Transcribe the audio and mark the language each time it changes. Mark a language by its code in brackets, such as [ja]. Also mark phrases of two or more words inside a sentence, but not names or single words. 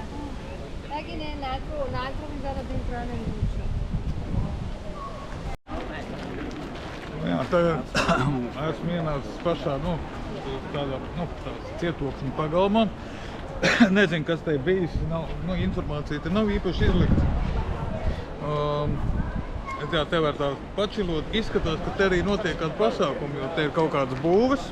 [it] Dai che ne è un altro che andava dentro la luce. [lv] Jā, tagad esmu ienācis pašā, tādā cietoksņa pagalmā. Nezinu, kas te bijis, informācija te nav īpaši izlikta. Te var tā pačilot, izskatās, ka te arī notiek kāda pasākuma, jo te ir kaut kādas būves.